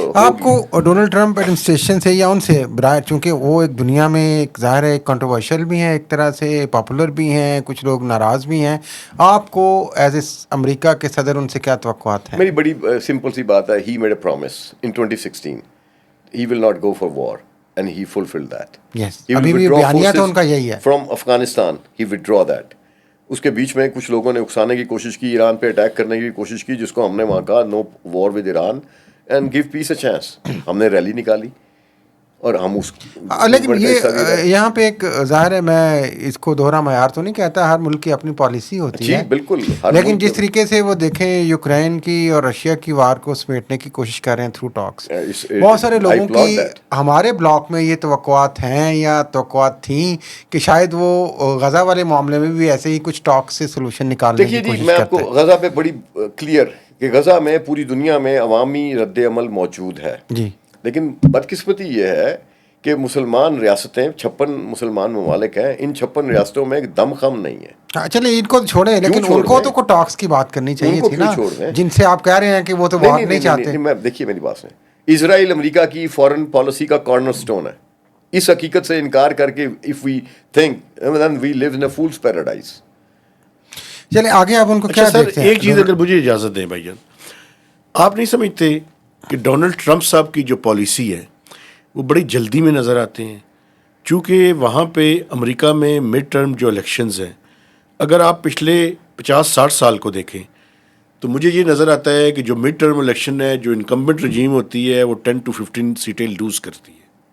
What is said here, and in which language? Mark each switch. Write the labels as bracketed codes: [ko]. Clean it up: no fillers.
[ur] آپ کو Donald Trump administration سے یا ان سے برائے, چونکہ وہ ایک دنیا میں ایک ظاہر ہے کنٹروورشل بھی ہیں, ایک طرح سے پاپولر بھی ہیں, کچھ لوگ ناراض بھی ہیں, آپ کو ایز اے امریکہ کے صدر ان سے کیا توقعات ہیں؟ میری بڑی سمپل سی بات ہے, [en] He made a promise in 2016 he will not go for war and he fulfilled that. Yes. [ur] ابھی بھی بیانیہ تو ان کا یہی ہے. [en] From Afghanistan he withdraw that. [ur] اس کے بیچ میں کچھ لوگوں نے اکسانے کی کوشش کی, ایران پہ اٹیک کرنے کی کوشش کی, جس کو ہم نے وہاں کہا [en] No war with Iran and give peace a chance. [ur] ہم نے ریلی نکالی اور ہم اس لیکن یہ یہاں پہ ایک ظاہر ہے, میں اس کو دوہرا معیار تو نہیں کہتا, ہر ملک کی اپنی پالیسی ہوتی ہے. بالکل. لیکن جس طریقے سے وہ دیکھیں یوکرین کی اور رشیا کی وار کو سمیٹنے کی کوشش کر رہے ہیں تھرو ٹاکس, بہت سارے لوگوں کی ہمارے بلاک میں یہ توقعات ہیں یا توقعات تھیں کہ شاید وہ غزہ والے معاملے میں بھی ایسے ہی کچھ ٹاک سے سولوشن نکالنے کی کوشش کرتے ہیں. میں آپ کو غزہ پہ بڑی کلیئر کہ غزہ میں پوری دنیا میں عوامی رد عمل موجود ہے جی, لیکن بدقسمتی یہ ہے کہ مسلمان ریاستیں 56 مسلمان ممالک ہیں, ان 56 ریاستوں میں ایک دم خم نہیں ہے. چلے ان کو چھوڑیں, لیکن ان کو تو ٹاکس کی بات کرنی چاہیے تھی نا, جن سے آپ کہہ رہے ہیں کہ وہ تو بات نہیں چاہتے. دیکھیے میری بات سنیں, اسرائیل امریکہ کی فارن پالیسی کا کارنر سٹون ہے. اس حقیقت سے انکار کر کے [en] if we think then we live in a fool's paradise. [ur] چلے آگے آپ ان کو کیا اچھا سر دیکھتے ہیں؟ ایک چیز اگر مجھے اجازت دیں بھائی جان, آپ نہیں سمجھتے کہ ڈونلڈ ٹرمپ صاحب کی جو پالیسی ہے وہ بڑی جلدی میں نظر آتے ہیں, چونکہ وہاں پہ امریکہ میں مڈ ٹرم جو الیکشنز ہیں, اگر آپ پچھلے 50-60 سال کو دیکھیں تو مجھے یہ نظر آتا ہے کہ جو مڈ ٹرم الیکشن ہے, جو انکمبنٹ رجیم ہوتی ہے وہ 10 to 15 سیٹیں لوز کرتی ہے.